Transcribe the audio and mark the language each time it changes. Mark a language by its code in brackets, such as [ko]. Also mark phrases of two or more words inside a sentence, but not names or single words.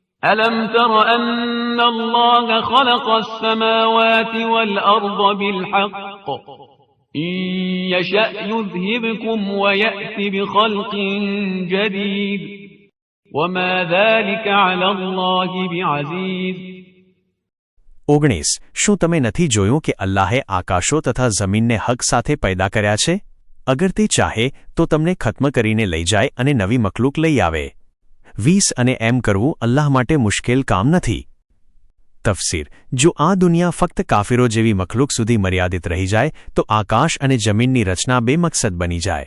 [ar] ألم تر أن الله خلق السماوات والأرض بالحق إن يشأ يذهبكم ويأت بخلق جديد وما ذلك على الله بعزيز [gu] 19 શું તમે નથી જોયું કે અલ્લાહે આકાશો તથા જમીનને હક સાથે પેદા કર્યા છે? અગર તે ચાહે તો તમને ખત્મ કરીને લઈ જાય અને નવી મખલૂક લઈ આવે. 20 અને એમ કરવું અલ્લાહ માટે મુશ્કેલ કામ નથી. તફસીર: જો આ દુનિયા ફક્ત કાફિરો જેવી મખલૂક સુધી મર્યાદિત રહી જાય તો આકાશ અને જમીનની રચના બેમકસદ બની જાય.